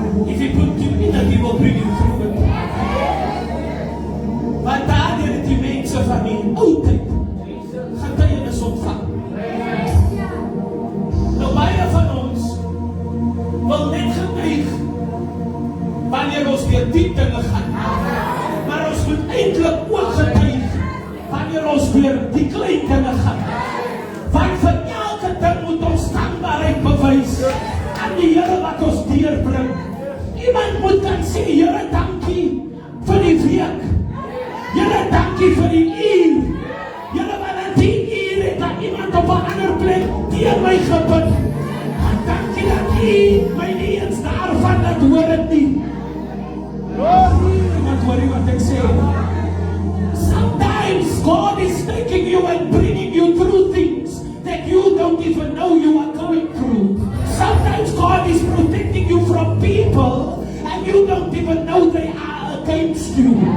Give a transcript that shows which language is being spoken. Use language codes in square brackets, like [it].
[en] If he put you in it, he will bring you through it. [af] Want daardeur het die mense van die ou tyd getuienis ontvang. Nou baie van ons wil net getuig wanneer ons weer diep dinge gaan. Maar ons moet eintlik ook getuig wanneer ons weer die klein dinge gaan. Want vir elke ding moet ons dankbaarheid bewys aan die Here wat ons deurbring. Iemand moet kan sê, Here, dankie vir die week. Here, dankie vir die uur. Here, want in die uur het daar iemand op 'n ander plek deur my gebid. Dankie dat U my nie eens daarvan laat hoor het nie. Iemand hoor wat ek sê. [en] Sometimes God is taking you and bringing you through things that you don't even know you are going through. Sometimes God is protecting you from people and you don't even know they are against you.